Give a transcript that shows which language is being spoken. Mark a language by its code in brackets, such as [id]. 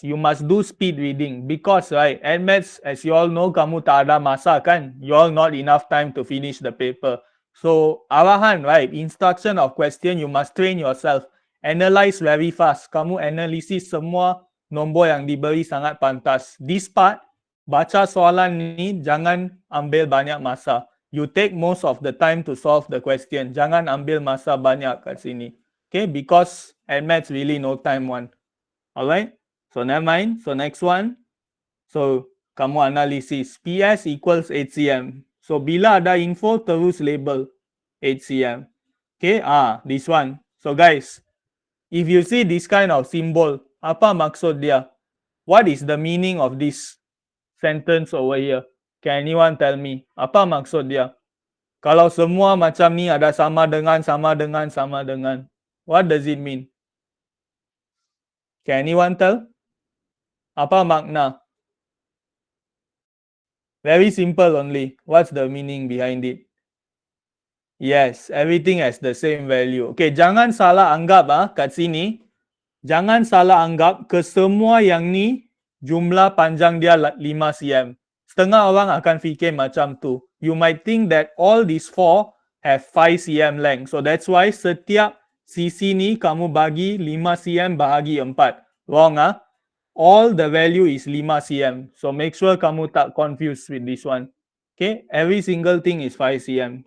[en] You must do speed reading because, right, admaths, as you all know, [ms] kamu tak ada masa kan? [en] You all not enough time to finish the paper. So, arahan, right, instruction of question, you must train yourself. Analyze very fast. [ms] Kamu analisis semua nombor yang diberi sangat pantas. [en] This part, [ms] baca soalan ni jangan ambil banyak masa. [en] You take most of the time to solve the question. [ms] Jangan ambil masa banyak kat sini. [en] Okay, because admaths really no time one. Alright, so never mind. So next one. So [ms] kamu analisis [en] PS equals 8 cm. [ms] So bila ada info terus label 8 cm. [en] Okay, this one. So guys, if you see this kind of symbol, [ms] apa maksud dia? [en] What is the meaning of this sentence over here? Can anyone tell me? [ms] Apa maksud dia? Kalau semua macam ni ada sama dengan, sama dengan, sama dengan. [en] What does it mean? Can anyone tell? [ms] Apa makna? [en] Very simple only. What's the meaning behind it? Yes, everything has the same value. [ms] Okay, jangan salah anggap kat sini. Jangan salah anggap kesemua yang ni jumlah panjang dia 5 cm. Setengah orang akan fikir macam tu. [en] You might think that all these 4 have 5 cm length. So that's why [ms] setiap sisi ni kamu bagi 5 cm bahagi 4. [en] Wrong all the value is 5 cm. So make sure [ms] kamu tak [en] confused with this one. Okay, every single thing is 5 cm.